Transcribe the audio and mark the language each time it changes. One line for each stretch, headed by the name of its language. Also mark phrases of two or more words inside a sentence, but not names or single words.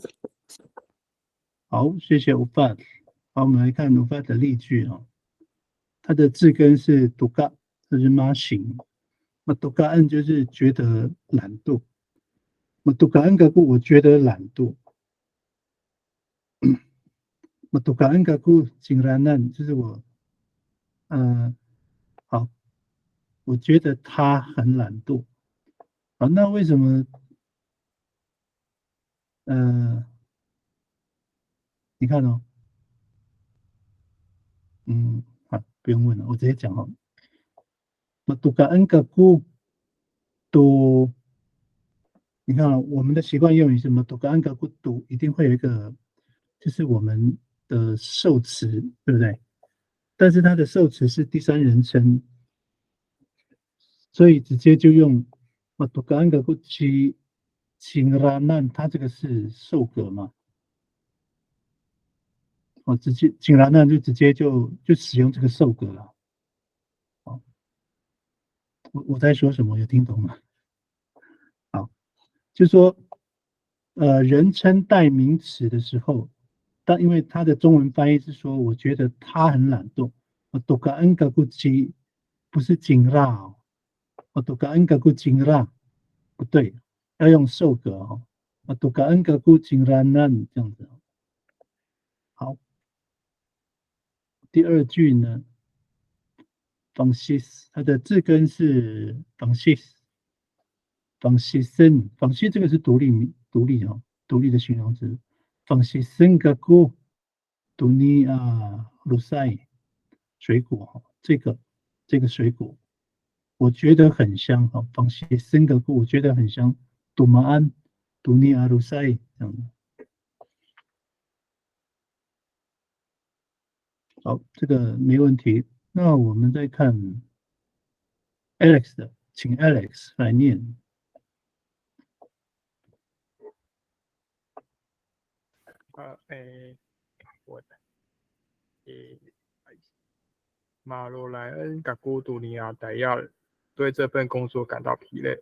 Chinese: 好，谢谢吴发。好，我们来看吴发的例句啊。它的字根是读嘎，这是妈形。那读嘎恩就是觉得懒惰。那读嘎恩个故，我觉得懒惰。
Taroko: matuka engaku jingranan，
Chinese: 就是我，好，我觉得他很懒惰。好，那为什么？你看哦，好，不用问了，我直接讲哦。
Taroko: matuka engaku do，
Chinese: 你看哦，我们的习惯用语是
Taroko: matuka engaku do，
Chinese: 一定会有一个，就是我们的受词，对不对？但是它的受词是第三人称，所以直接就用
Taroko: matuka engaku jingranan，
Chinese: 它这个是受格嘛？直接jingranan就直接就使用这个受格了。我在说什么？有听懂吗？好，就说人称代名词的时候，但因为它的中文翻译是说，我觉得他很懒惰。
Taroko: matuka engaku ji
Chinese: 不是jingla 哦，
Taroko: matuka engaku jingla
Chinese: 不对，要用受格哦。
Taroko: matuka engaku jinglanan
Chinese: 这样子。好，第二句呢 ，bangsis 它的字根是 bangsis。bangsisin，bangsis 这个是独立的形容词。
Taroko: bangsisin gaku dunia rusai
Chinese: 水果这个水果，我觉得很香哈。
Taroko: bangsisin gaku
Chinese: 我觉得很香。
Taroko: dumaan dunia rusai
Chinese: 这样的。好，这个没问题。那我们再看 Alex 的，请 Alex 来念。我的，马罗莱恩嘎古杜尼亚戴亚对这份工作感到疲累。